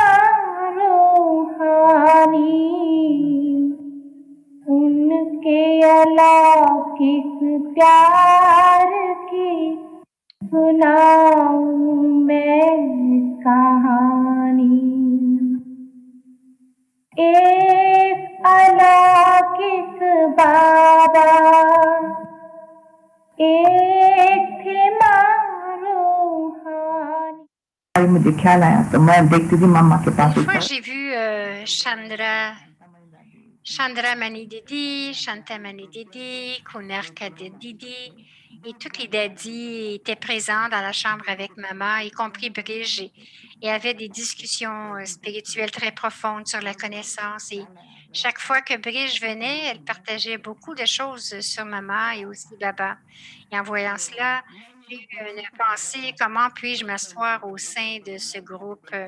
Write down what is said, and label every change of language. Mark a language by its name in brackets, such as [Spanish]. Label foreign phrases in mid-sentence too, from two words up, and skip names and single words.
[Hindi] रूहानी उनके अलौकिक प्यार की सुनाऊं मैं कहानी एक अलौकिक बाबा एक थे रूहानी मुझे ख्याल आया तो मैं देखती थी मामा के पास [French] Une fois, j'ai vu Chandra Mani Didi, Shanta Mani Didi, Kunar Kadir Didi, et toutes les daddies étaient présents dans la chambre avec maman, y compris Brigitte, et avaient des discussions spirituelles très profondes sur la connaissance. Et chaque fois que Brigitte venait, elle partageait beaucoup de choses sur maman et aussi Baba. Et en voyant cela, j'ai eu une pensée, comment puis-je m'asseoir au sein de ce groupe?